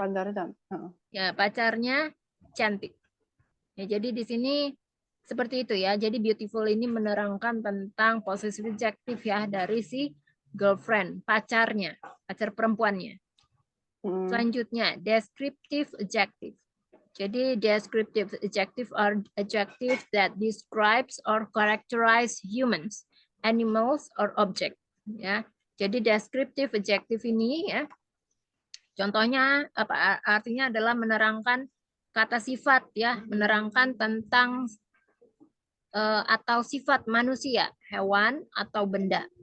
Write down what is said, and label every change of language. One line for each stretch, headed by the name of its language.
Indonesian: Pacarnya cantik. Ya pacarnya cantik. Ya, jadi di sini seperti itu ya. Jadi beautiful ini menerangkan tentang possessive adjective ya dari si girlfriend, pacarnya, pacar perempuannya. Selanjutnya, descriptive adjective.
English: Jadi descriptive adjective are adjective that describes or characterize humans, animals, or object.
Indonesian: Ya, jadi descriptive adjective ini ya, contohnya apa artinya adalah menerangkan kata sifat ya, menerangkan tentang atau sifat manusia, hewan atau benda.